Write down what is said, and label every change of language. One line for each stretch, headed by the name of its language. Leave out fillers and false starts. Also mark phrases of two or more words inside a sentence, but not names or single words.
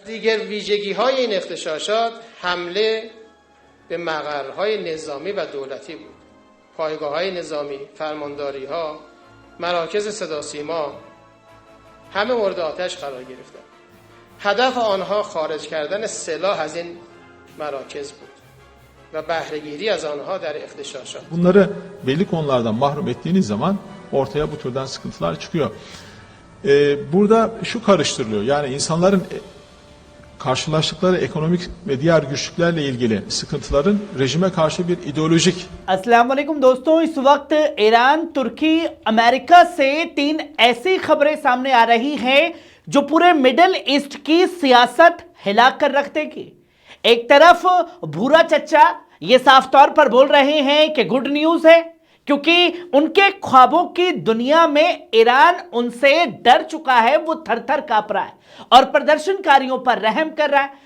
Persian: دیگر ویژگی‌های این اغتشاشات حمله به مقرهای نظامی و دولتی بود. پایگاه‌های نظامی، فرمانداری‌ها، مراکز صداوسیما همه مورد آتش قرار گرفتند. هدف آنها خارج کردن سلاح از این مراکز بود و بهره‌گیری از آنها در اغتشاشات.
Turkish: Bunları belli konulardan mahrum ettiğiniz zaman ortaya bu türden sıkıntılar çıkıyor. Burada şu karıştırılıyor. Yani insanların karşılaştıkları ekonomik ve diğer güçlüklerle ilgili sıkıntıların rejime karşı bir ideolojik.
Hindi: अस्सलाम वालेकुम दोस्तों, इस वक्त ईरान, तुर्की, अमेरिका से 3 ऐसी खबरें सामने आ रही हैं जो पूरे मिडिल ईस्ट की सियासत हिला कर रख देगी। एक तरफ भूरा चच्चा ये साफ तौर पर बोल रहे हैं कि
English: good news
Hindi: है, क्योंकि उनके ख्वाबों की दुनिया में ईरान उनसे डर चुका है, वो थर थर कांप रहा है और प्रदर्शनकारियों पर रहम कर रहा है।